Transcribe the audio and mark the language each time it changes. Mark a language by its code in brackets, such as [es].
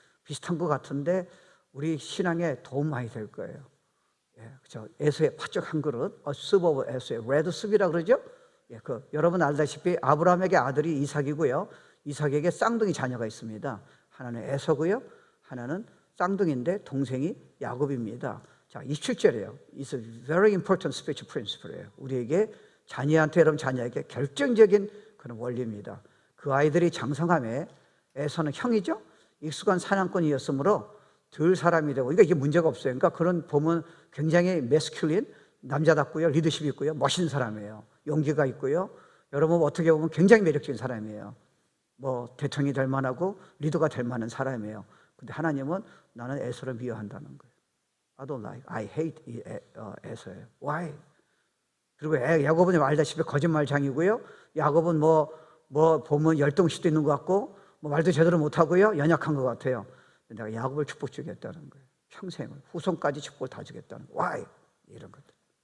[ko] 비슷한 것 같은데 우리 신앙에 도움 많이 될 거예요. 예, 그죠. 에서의 팥죽 한 그릇, 습 오브 에서의 레드 습이라 그러죠. 예, 여러분 알다시피 아브라함에게 아들이 이삭이고요. 이삭에게 쌍둥이 자녀가 있습니다. 하나는 에서고요. 하나는 쌍둥이인데 동생이 야곱입니다. 자, 27절이에요. [en] It's a very important spiritual principle이에요. [ko] 우리에게 자녀한테, 여러분 자녀에게 결정적인 그런 원리입니다. 그 아이들이 장성함에 에서는 형이죠. 익숙한 사냥꾼이었으므로 덜 사람이 되고, 그러니까 이게 문제가 없어요. 그러니까 그런 보면 굉장히 매스큘린, 남자답고요, 리더십이 있고요, 멋있는 사람이에요. 용기가 있고요. 여러분 어떻게 보면 굉장히 매력적인 사람이에요. 뭐 대통령이 될 만하고 리더가 될 만한 사람이에요. 근데 하나님은 나는 에서를 미워한다는 거예요. [en] I don't like, I hate [ko] 에서예요. [en] Why? [ko] 그리고 야곱은 알다시피 거짓말장이고요. 야곱은 뭐 보면 열등시도 있는 것 같고 뭐 말도 제대로 못하고요. 연약한 것 같아요. 내가 야곱을 축복 주겠다는 거예요. 평생을, 후손까지 축복을 다 주겠다는 거예요. [en] Why? [ko] 이런 것들.